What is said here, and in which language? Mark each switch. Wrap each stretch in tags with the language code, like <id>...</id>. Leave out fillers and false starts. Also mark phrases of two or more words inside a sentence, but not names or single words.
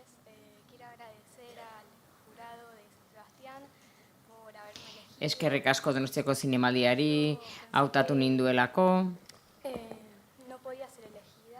<es>Quiero agradecer al jurado de San Sebastián por haberme elegido.</es> <eu>Eskerrik asko Donostiako zinemaldiari, hautatu ninduelako.</eu> <es>No podía ser elegida.</es>